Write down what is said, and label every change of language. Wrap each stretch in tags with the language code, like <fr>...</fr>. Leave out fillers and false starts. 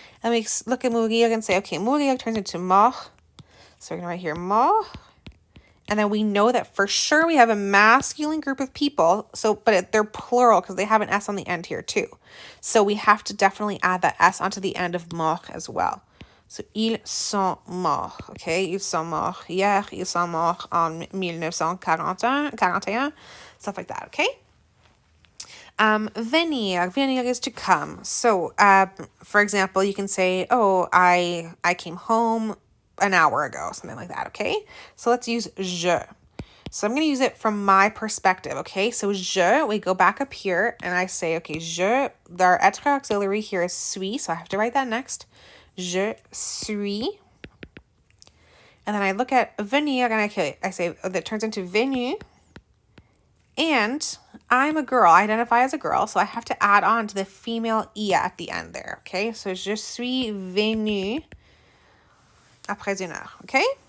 <en>And we look at mourir and say, okay, mourir turns into mort. So we're going to write here mort. And then we know that for sure we have a masculine group of people. So, but they're plural because they have an S on the end here too. So we have to definitely add that S onto the end of mort as well.</en> <fr>So, ils sont morts, okay? Ils sont morts hier, ils sont morts en 1941,</fr> <en>stuff like that,</en> <fr>okay?</fr> <en>Venir. Venir is to come. So, for example, you can say, oh, I came home an hour ago, something like that, okay? So let's use je. So I'm going to use it from my perspective, okay? So je, we go back up here and I say, okay, je, our être auxiliary here is suis, so I have to write that next.</en> <fr>Je suis.</fr> <en>And then I look at venir and I say, oh, that turns into venu. And I'm a girl, I identify as a girl, so I have to add on to the female I at the end there, okay?</en> <fr>So je suis venue après une heure, okay?</fr>